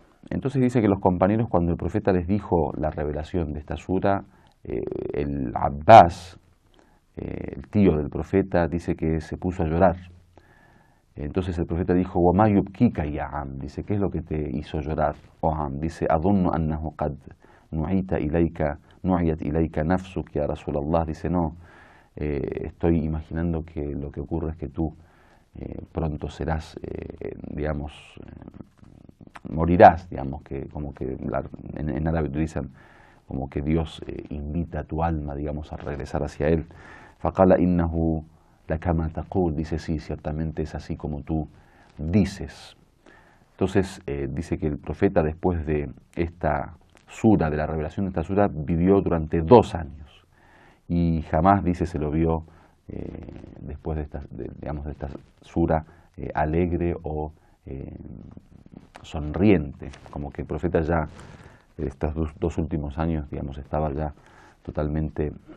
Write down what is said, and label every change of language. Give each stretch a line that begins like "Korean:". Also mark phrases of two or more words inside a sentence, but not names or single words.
Spanish: Entonces dice que los compañeros, cuando el profeta les dijo la revelación de esta sura, el Abbas, el tío del profeta, dice que se puso a llorar. Entonces el profeta dijo:
Arabic: "وما يبكيك يا عم",
Spanish: dice, ¿qué es lo que te hizo llorar, oh Am? Dice:
Arabic: "أظن أنه قد نعيت إليك نفسك يا رسول الله",
Spanish: dice, no, estoy imaginando que lo que ocurre es que tú pronto serás, digamos, morirás, digamos, que como que en árabe utilizan como que Dios invita a tu alma, digamos, a regresar hacia Él.
Arabic: فقال إنه لكما تقول,
Spanish: dice, sí, ciertamente es así como tú dices. Entonces dice que el profeta, después de esta sura, de la revelación de esta sura, vivió durante 2 años y jamás, dice, se lo vio después de esta sura alegre o sonriente, como que el profeta ya estos 2 últimos años, digamos, estaba ya totalmente